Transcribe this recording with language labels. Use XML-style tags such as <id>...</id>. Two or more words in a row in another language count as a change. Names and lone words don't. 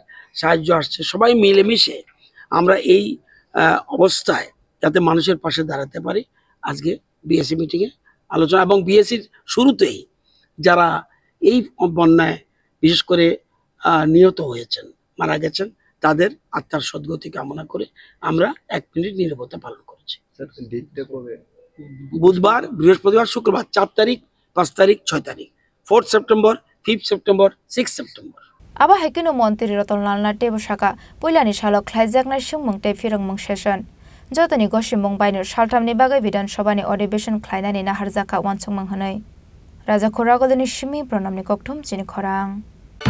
<bn>সাহায্য আসছে সবাই মিলেমিশে আমরা এই অবস্থায় যাতে মানুষের পাশে দাঁড়াতে পারি আজকে বিএসসি মিটিংয়ে আলোচনা এবং বিএসসির শুরুতেই যারা এই বন্যায় বিশেষ করে নিহত হয়েছেন মারা গেছেন তাদের আত্মার সদ্গতি কামনা করে আমরা 1 মিনিট নীরবতা পালন করেছি বুধবার বৃহস্পতিবার শুক্রবার 4 তারিখ 5 তারিখ 6 তারিখ 4 সেপ্টেম্বর 5 সেপ্টেম্বর 6 সেপ্টেম্বর</bn> <trp>आबा हाइकेनो मंत्री रतनलाल नाथ टेबसाका पहिलानि साल ख्लायजाकनाय सुंमंगते फिरंमंग सेसन जतनि गसिमंग बायनो सालथामनि बागै विधानसभानि अधिवेशन ख्लायनानि नाहारजाका वानसंमंग हनै राजा खरागलनि सिमी प्रणामनि कक्थुम चिनि खरां।</trp>